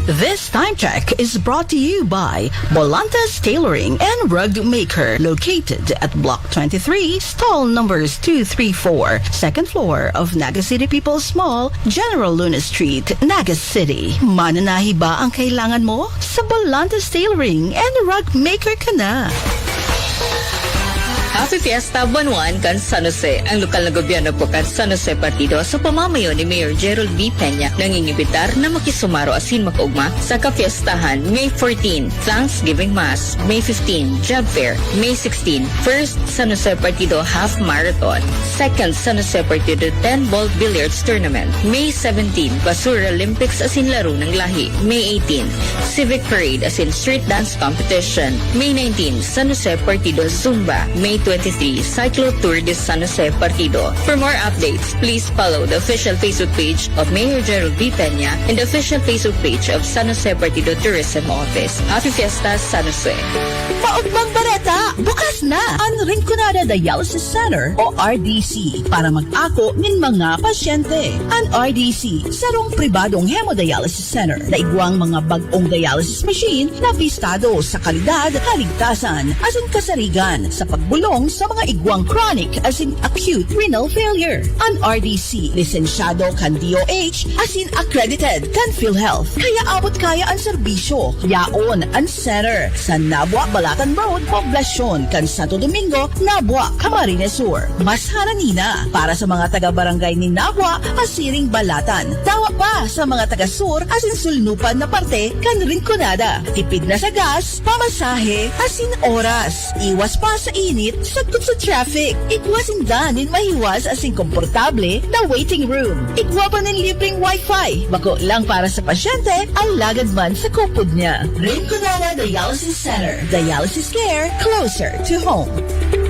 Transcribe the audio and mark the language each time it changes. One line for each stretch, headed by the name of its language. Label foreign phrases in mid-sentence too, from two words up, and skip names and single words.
English: This time check is brought to you by Bolantes Tailoring and Rug Maker, located at Block 23, stall numbers 234, second floor of Naga City People's Mall, General Luna Street, Naga City.
Filipino: Mananahi ba ang kailangan mo? Sa Bolantes Tailoring and Rug Maker ka na.
English: Happy Fiesta
Bikol: Buwan kan San Jose. Ang lokal na gobyerno po kan San Jose Partido sa pamamayo ni Mayor Gerald B. Peña nangingibitar na makisumaro asin makaugma sa kapiestahan May 14,
English: Thanksgiving Mass, May 15, Job Fair, May 16, First San Jose Partido Half Marathon, Second San Jose Partido 10-Ball Billiards Tournament, May 17, Basura Olympics asin
Filipino: laro ng lahi,
English: May 18, Civic Parade asin Street Dance Competition, May 19, San Jose Partido Zumba, May 23, Cyclo Tour de San Jose Partido. For more updates, please follow the official Facebook page of Mayor Gerald B. Peña and the official Facebook page of San Jose Partido Tourism Office. Happy Fiesta, San Jose!
Bikol: Paugmang Bareta, bukas na ang Rinconada Dialysis Center o RDC para mag-ako ng mga pasyente. Ang RDC, sarong pribadong
English: hemodialysis center
Bikol: na igwang mga bagong
English: dialysis machine
Bikol: na bistado sa kalidad, kaligtasan, asin kasarigan sa pagbulong sa mga igwang chronic asin
English: acute renal failure.
Bikol: Ang RDC, lisensyado kan DOH asin accredited kan PhilHealth. Kaya abot kaya ang serbisyo. Yaon ang center sa Nabua Balatan Road, Poblacion, kan Santo Domingo, Nabua, Camarines Sur. Mas haranina para sa mga taga-barangay ni Nabua, Asiring Balatan. Tawa pa sa mga taga-sur asin sulnupan na parte kan Rinconada. Tipid na sa gas, pamasahe, asin oras. Iwas pa sa init, sagot sa traffic. Ikwasin danin mahiwas asin komportable na
English: waiting room.
Bikol: Ikwa pa ng libreng wifi. Bako lang para sa pasyente, ang lagad man sa kupod niya. Rinconada Dialysis Center.
English: Dialysis care closer to home.